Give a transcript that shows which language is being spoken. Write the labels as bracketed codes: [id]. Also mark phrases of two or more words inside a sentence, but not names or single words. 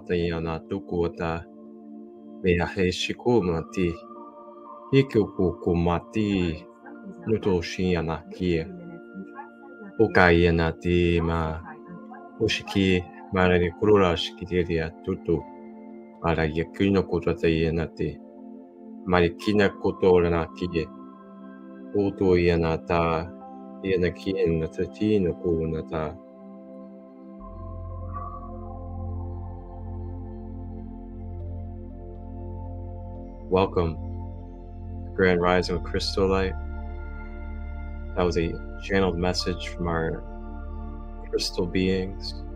[en] te yana tukota mea he shikoma te hikoko komati nuto shiana kia okayana te ma oshiki marani kurura shikiteria tutu ara yakino kota te yana te marikina kotora na kie Oto yanata, yanakin natatino kunata. Welcome to Grand Rising with ChristoLight. That was a channeled message from our crystal beings.